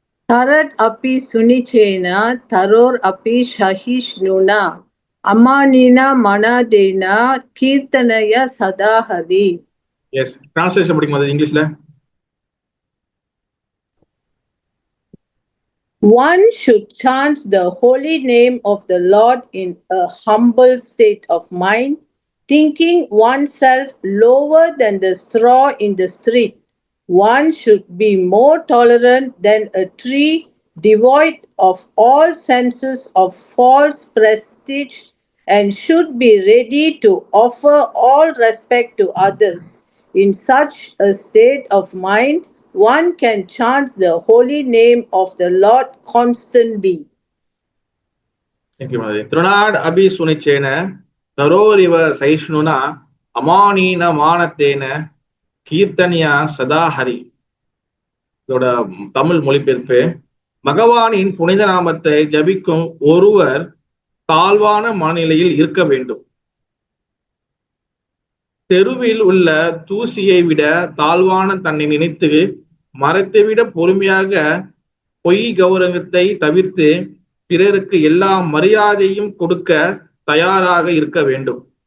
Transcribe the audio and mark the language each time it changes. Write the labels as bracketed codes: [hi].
[sa] Tarat api sunichena taror api shahishnuna amanina manadena kirtanaya sadahari. [ta] S, translation படிக்கும் போது இங்கிலீஷ்ல. [en] One should chant the holy name of the Lord in a humble state of mind, thinking oneself lower than the straw in the street. One should be more tolerant than a tree, devoid of all senses of false prestige, and should be ready to offer all respect to others. In such a state of mind, one can chant the holy name of the Lord constantly. Thank you, Madhuri. [sa] Trunad abhi sunichena taroriva saishnuna amanina manatena கீர்த்தனியா சதாஹரி. [ta] இதோட தமிழ் மொழிபெயர்ப்பு, பகவானின் புனித நாமத்தை ஜபிக்கும் ஒருவர் தாழ்வான மனநிலையில் இருக்க வேண்டும். தெருவில் உள்ள தூசியை விட தாழ்வான தன்னை நினைத்து மரத்தை விட பொறுமையாக பொய் கௌரவத்தை தவிர்த்து பிறருக்கு எல்லா மரியாதையும் கொடுக்க தயாராக இருக்க வேண்டும்.